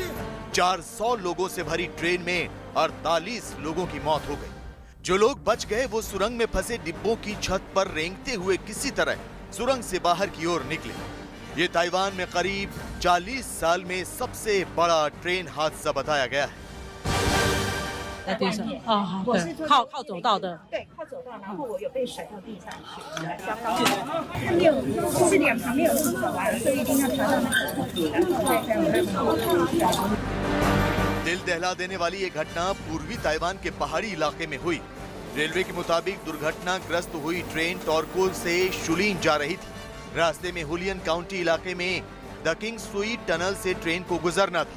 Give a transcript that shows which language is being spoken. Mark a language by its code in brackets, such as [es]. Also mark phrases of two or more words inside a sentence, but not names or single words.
[hi] 400 लोगों से भरी ट्रेन में 48 लोगों की मौत हो गई। जो लोग बच गए वो सुरंग में फंसे डिब्बों की छत पर रेंगते हुए किसी तरह सुरंग से बाहर की ओर निकले। ये ताइवान में करीब 40 साल में सबसे बड़ा ट्रेन हादसा बताया गया है। [zh] 在地上啊，对，靠走道的。对，靠走道，然后我有被甩到地上去，较高的，它没有是两旁没有扶手啊，所以一定要爬到那个 [hi] दिल दहला देने वाली ये घटना पूर्वी ताइवान के पहाड़ी इलाके में हुई। रेलवे के मुताबिक दुर्घटनाग्रस्त हुई ट्रेन टॉर्कोल से शुलिन जा रही थी। रास्ते में हुलियन काउंटी इलाके में द किंग सुई टनल से ट्रेन को गुजरना था।